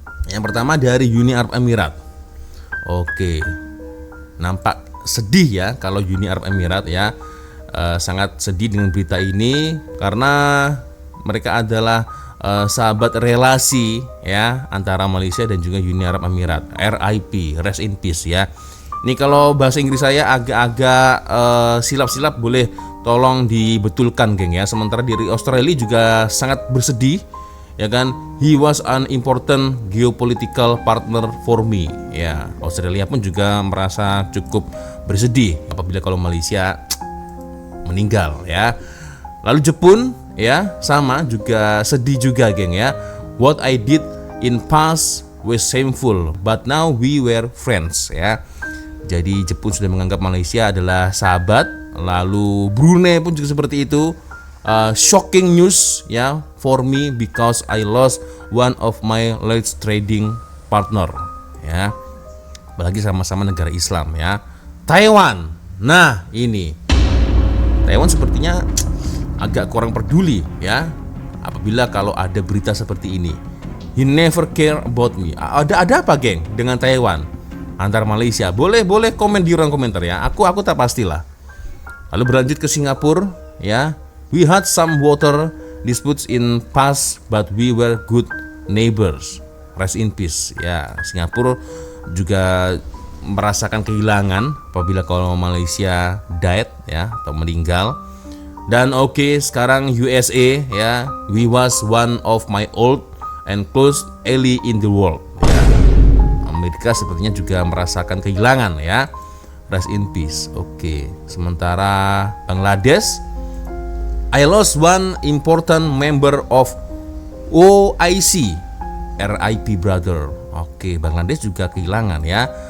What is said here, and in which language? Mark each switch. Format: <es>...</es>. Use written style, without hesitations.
<id>Yang pertama dari Uni Arab Emirat. Oke, nampak sedih ya kalau Uni Arab Emirat ya, sangat sedih dengan berita ini karena mereka adalah sahabat relasi ya antara Malaysia dan juga Uni Arab Emirat.</id> <en>RIP, rest in peace</en> <id>ya. Ini kalau bahasa Inggris saya agak-agak silap-silap, boleh tolong dibetulkan, geng ya. Sementara dari Australia juga sangat bersedih ya kan.</id> <en>He was an important geopolitical partner for me ya.</en> <id>Australia pun juga merasa cukup bersedih apabila kalau Malaysia meninggal ya. Lalu Jepun ya sama juga sedih juga, geng ya.</id> <en>What I did in past was shameful but now we were friends ya.</en> <id>Jadi Jepun sudah menganggap Malaysia adalah sahabat. Lalu Brunei pun juga seperti itu.</id> <en>Shocking news ya for me because I lost one of my last trading partner ya.</en> <id>Apalagi sama-sama negara Islam ya. Taiwan. Nah, ini Taiwan sepertinya agak kurang peduli ya apabila kalau ada berita seperti ini.</id> <en>He never care about me.</en> <id>Ada apa, geng, dengan Taiwan antar Malaysia? Boleh komen di ruang komentar ya. Aku tak pastilah. Lalu berlanjut ke Singapura ya.</id> <en>We had some water disputes in past but we were good neighbors. Rest in peace</en> <id>ya. Singapura juga merasakan kehilangan apabila kalau Malaysia died ya atau meninggal. Dan oke, sekarang USA ya.</id> <en>We was one of my old and close ally in the world ya.</en> <id>Amerika sepertinya juga merasakan kehilangan ya.</id> <en>Rest in peace. Oke.</en> <id>Sementara</id> <en>Bangladesh, I lost one important member of OIC. RIP brother.</en> <id>Oke, Bangladesh juga kehilangan ya.</id>